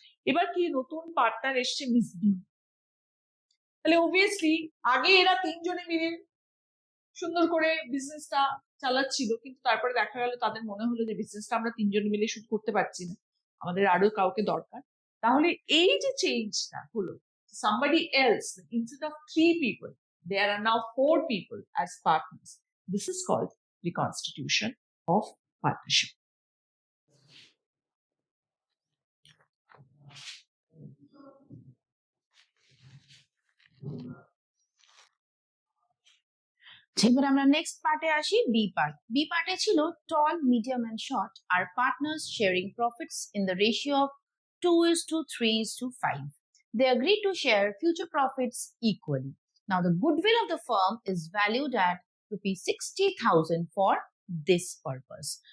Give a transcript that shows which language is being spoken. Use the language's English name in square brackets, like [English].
[Bangla] এবার কি নতুন পার্টনার এসছে মিস বি। তাহলে অবভিয়াসলি আগে এরা তিনজনে মিলে সুন্দর করে বিজনেসটা চালাচ্ছিল, কিন্তু তারপরে দেখা গেল তাদের মনে হলো যে বিজনেসটা আমরা তিনজনে মিলে শুধু করতে পারছি না, আমাদের আরো কাউকে দরকার। তাহলে এই যে চেঞ্জটা হলো, [English] somebody else instead of 3 people there are now 4 people as partners. This is called reconstitution of partnership. [Bangla] এবার আমরা নেক্সট পার্টে আসি, বি পার্ট। বি পার্টে ছিল [English] Tall, medium and short আর partners sharing profits in the ratio of 2:3:5. They agreed to share future profits equally. Now the goodwill of the firm is valued at ₹60,000 for this purpose.